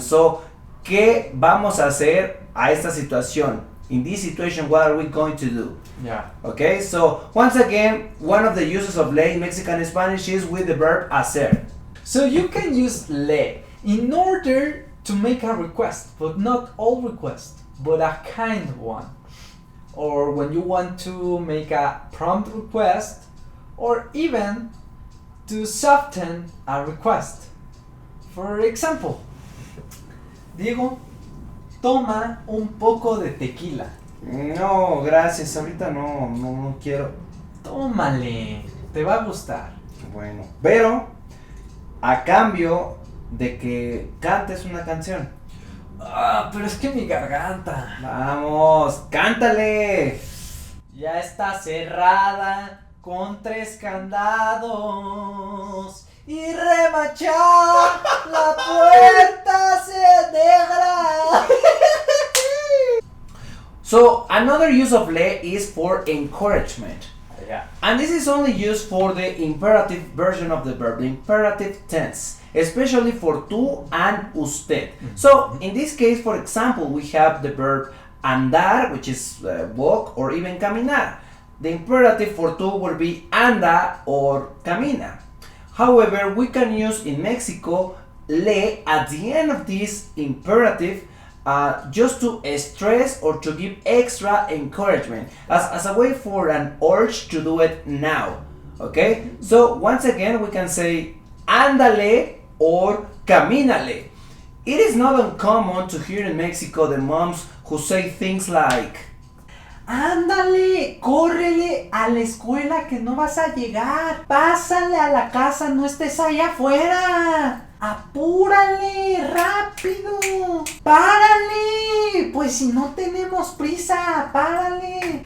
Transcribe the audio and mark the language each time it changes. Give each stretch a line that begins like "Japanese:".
Spanish: So, ¿qué vamos a hacer a esta situación?
English: In this situation, what are we going to do? Yeah. Okay, so once again, one of the uses of le in Mexican Spanish is with the verb hacer. So you can use le in order to make a request, but not all requests, but a kind one. Or when you want to make a prompt request, or even to soften a request. For example,
Spanish: Diego, toma un poco de tequila. No, gracias, ahorita no quiero. Tómale, te va a gustar. Bueno, pero a cambio de que cantes una canción. Ah, pero es que mi garganta Vamos, cántale. ya está cerrada con 3 candados y remachar la puerta se dejará.
English: So another use of le is for encouragement. Yeah. And this is only used for the imperative version of the verb, the imperative tense, especially for tú and usted. So in this case, for example, we have the verb andar, which is walk, or even caminar. The imperative for tú will be anda or camina. However, we can use in Mexico le at the end of this imperative just to stress or to give extra encouragement as a way for an urge to do it now. Okay, so once again we can say ándale or camínale. It is not uncommon to hear in Mexico the moms who say things like
Spanish: Ándale, córrele a la escuela que no vas a llegar. Pásale a la casa, no estés allá afuera. Apúrale, rápido. Párale, pues si no tenemos prisa, párale.